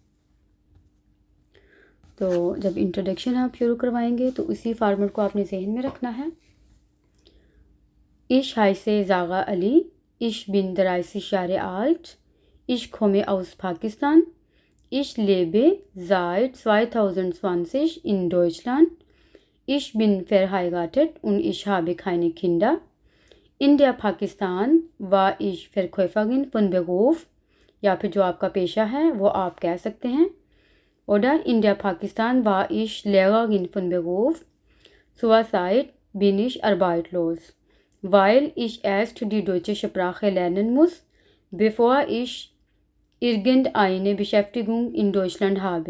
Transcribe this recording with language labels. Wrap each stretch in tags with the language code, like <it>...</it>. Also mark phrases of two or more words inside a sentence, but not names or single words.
<hi>तो जब इंट्रोडक्शन आप शुरू करवाएंगे तो उसी फार्मेट को आपने जहन में रखना है।</hi> <de>Ich heiße Zaga Ali ich bin dreißig Jahr alt ich komme aus पाकिस्तान ich lebe seit 2020 in Deutschland ich bin verheiratet und ich habe keine Kinder. In der Pakistan war ich Verkäuferin von Beruf,</de> <hi>या फिर जो आपका पेशा है वो आप कह सकते हैं।</hi> <de>Oder in der Pakistan war ich Lehrerin von Beruf. Zurzeit bin ich arbeitslos, weil ich erst die deutsche Sprache lernen muss, bevor ich irgendeine Beschäftigung in Deutschland habe.</de>